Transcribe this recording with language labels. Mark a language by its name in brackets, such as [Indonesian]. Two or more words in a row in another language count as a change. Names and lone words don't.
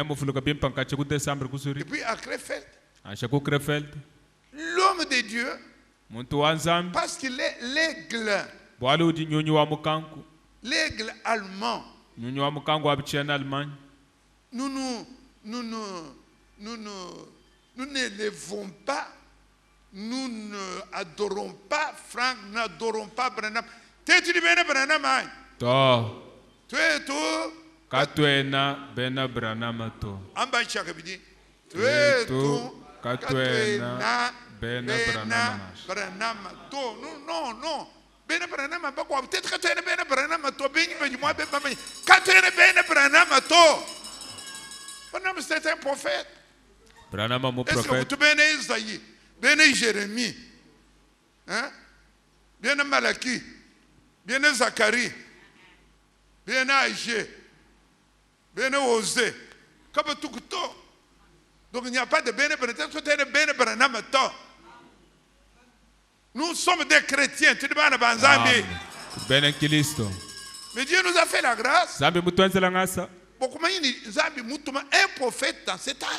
[French] et puis à Krefeld, l'homme de Dieu, parce qu'il est l'aigle allemand, nous n'élevons pas, nous n'adorons pas Franck, nous n'adorons pas Branham. Tu es Branham. Tu es tout. [Luba-Lulua] Katwena bena Branham to. Amba chakabidi. [French] Tu es tout. [Luba-Lulua] Katwena bena Branham to. Non. Bena Branham [French] pas quoi. Peut-être que tu es [Luba-Lulua] bena Branham to. Beni moi bena. Katwena bena Branham to. [French] Branham c'est un prophète. Branham mon prophète. Est-ce que tu bena Isaïe, bena Jérémie, hein? Bena Malaki, bena Zacharie, bena Aïché, bena Osée, comme tout. Donc il n'y a pas de [Luba-Lulua] bena Branham to. [French] Nous sommes des chrétiens. Tu demandes à Banzambi. Mais Dieu nous a fait la grâce. Un prophète dans cet âge.